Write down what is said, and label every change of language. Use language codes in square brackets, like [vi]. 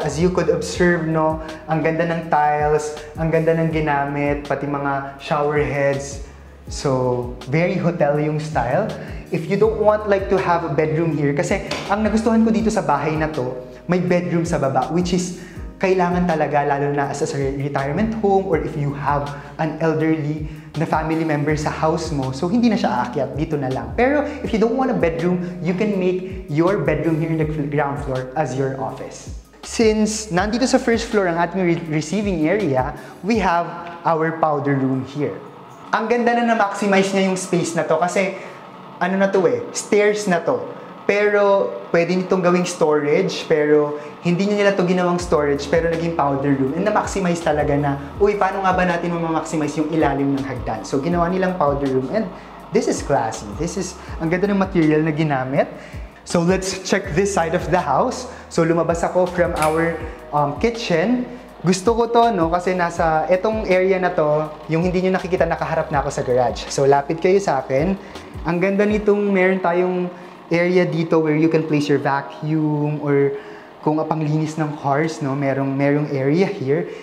[en] As you could observe, [tl] no, ang ganda ng tiles, ang ganda ng ginamit, pati mga shower heads. [en] So, very hotel yung style. If you don't want like to have a bedroom here, [tl] kasi ang nagustuhan ko dito sa bahay na to, may bedroom sa baba, [en] which is [tl] kailangan talaga, lalo na [en] as a retirement home or if you have an elderly [tl] na family member sa house mo, so hindi na siya aakyat, dito na lang. [en] Pero if you don't want a bedroom, you can make your bedroom here in the ground floor as your office. Since [tl] nandito sa [en] first floor [tl] ang ating [en] receiving area, we have our powder room here. [tl] Ang ganda na na-maximize niya yung space na to kasi ano na to stairs na to. Pero pwede nitong gawing storage, pero hindi nila to ginawang storage, pero naging powder room. And na-maximize talaga na, uy, paano nga ba natin ma-maximize yung ilalim ng hagdan? [en] So [tl] ginawa nilang [en] powder room and this is classy. This is, [tl] ang ganda ng material na ginamit. [en] So let's check this side of the house. [tl] So lumabas ako from our kitchen. Gusto ko to, no, kasi nasa etong area na to, yung hindi nyo nakikita, nakaharap na ako sa garage. So lapit kayo sa akin. Ang ganda nitong meron tayong area dito [en] where you can place your vacuum [tl] or kung panglinis ng cars, no, merong area here.